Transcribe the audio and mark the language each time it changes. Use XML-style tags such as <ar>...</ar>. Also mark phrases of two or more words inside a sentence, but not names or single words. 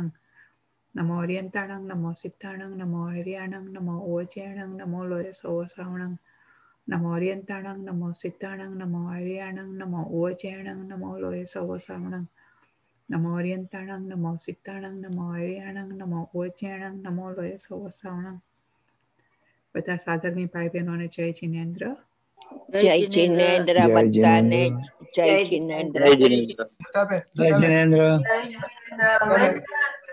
<pra>नमो अर्यंताणं, नमो सिद्धाणं, नमो आर्याणं, नमो ओवचेणं, नमो लोये सवसावणं. नमो अर्यंताणं, नमो सिद्धाणं, नमो आर्याणं, नमो ओवचेणं, नमो लोये सवसावणं. नमो अर्यंताणं, नमो सिद्धाणं, नमो आर्याणं, नमो ओवचेणं, नमो लोये सवसावणं.</pra> <gu>બધા સાધકની ભાઈ બહેનોને જય જિનેન્દ્ર. જય જિનેન્દ્ર જય બધાને, જિનેન્દ્ર. જય જય જિનેન્દ્ર. જતાબેન, જય જતાબેન. જિનેન્દ્ર. જતાબેન.</gu>